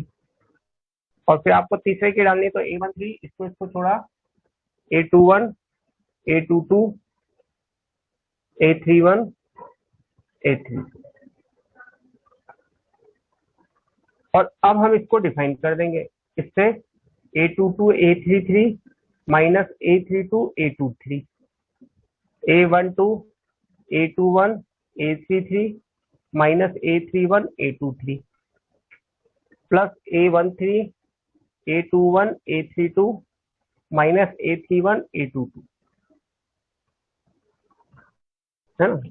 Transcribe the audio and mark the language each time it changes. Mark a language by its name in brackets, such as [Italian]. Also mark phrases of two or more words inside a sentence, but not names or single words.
[Hindi] और फिर आपको तीसरे की डालनी है तो A13 इसको छोड़ा A21 A22 A31 A33। और अब हम इसको डिफाइन कर देंगे इससे A22 A33 माइनस A32 A23 A12 A21 A33 माइनस A31 A23 प्लस A13 A21 A32 माइनस A31 A22, है ना।